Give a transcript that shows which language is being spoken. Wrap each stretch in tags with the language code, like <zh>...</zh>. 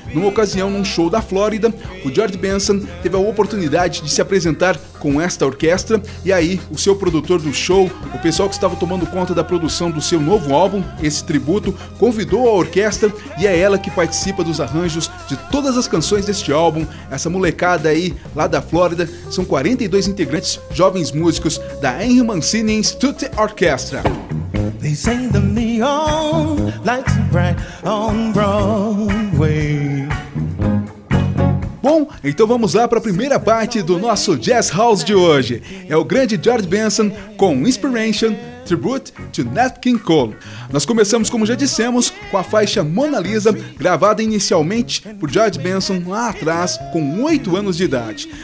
<pt>Numa ocasião, num show da Flórida, o George Benson teve a oportunidade de se apresentar com esta orquestra, e aí o seu produtor do show, o pessoal que estava tomando conta da produção do seu novo álbum, esse tributo, convidou a orquestra, e é ela que participa dos arranjos de todas as canções deste álbum. Essa molecada aí, lá da Flórida, são 42 integrantes, jovens músicos da Henry Mancini Institute Orchestra.</pt> <en>They say the neon lights bright on Broadway.</en> <pt>Bom, então vamos lá para a primeira parte do nosso Jazz House de hoje. É o grande George Benson com Inspiration, Tribute to Nat King Cole. Nós começamos, como já dissemos, com a faixa Mona Lisa, gravada inicialmente por George Benson lá atrás, com 8 anos de idade.</pt>